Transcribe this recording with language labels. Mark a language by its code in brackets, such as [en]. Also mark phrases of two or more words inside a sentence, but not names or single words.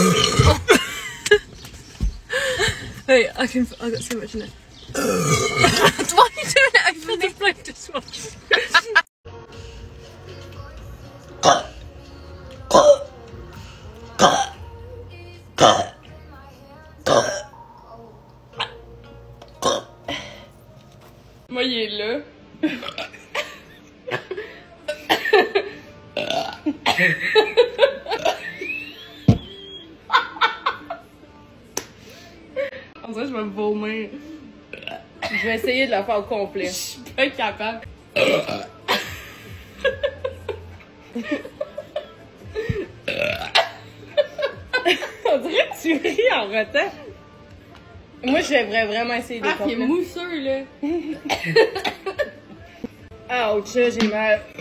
[en] Wait, I got so much in it. Why are you doing it over the plate dishwasher? [sv] Vad gillar du? [fr] On dirait que je vais vomir. Je vais essayer de la faire au complet. Je suis pas capable. On dirait que tu ris en retard. Moi, je vais vraiment essayer de complet. Il est mousseux, là. Ouch, j'ai mal.